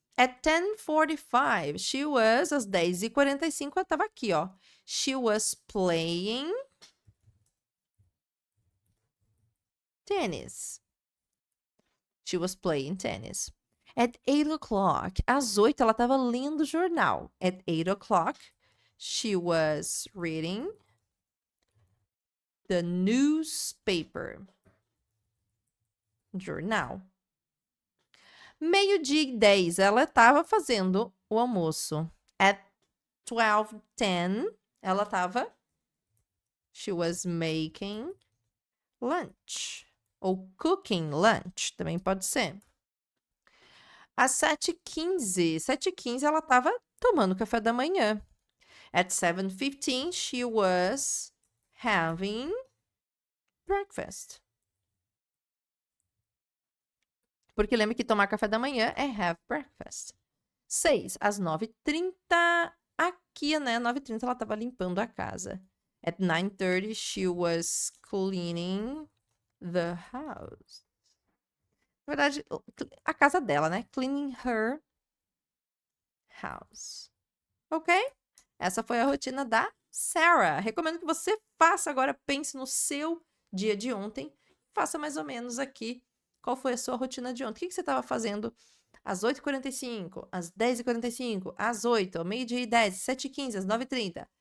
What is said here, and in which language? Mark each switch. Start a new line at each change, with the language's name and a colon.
English: At 10:45, she was,
Portuguese: às 10h45, ela estava aqui, ó.
English: She was playing tennis. She was playing tennis. At 8 o'clock,
Portuguese: às 8, ela estava lendo o jornal.
English: At 8 o'clock, she was reading the newspaper. Journal.
Portuguese: 12:10, ela estava fazendo o almoço.
English: At 12:10,
Portuguese: ela estava...
English: She was making lunch.
Portuguese: Ou
English: cooking lunch,
Portuguese: também pode ser. Às 7:15, ela estava tomando café da manhã.
English: At 7:15, she was having breakfast.
Portuguese: Porque lembra que tomar café da manhã é have breakfast. 6, às 9:30, aqui, né, 9:30 ela estava limpando a casa.
English: At 9:30, she was cleaning the house.
Portuguese: Na verdade, a casa dela, né?
English: Cleaning her house.
Portuguese: Ok? Essa foi a rotina da Sarah. Recomendo que você faça agora, pense no seu dia de ontem. Faça mais ou menos aqui qual foi a sua rotina de ontem. O que você estava fazendo às 8h45, às 10h45, às 8h, ao 12:10, às 7h15, às 9h30.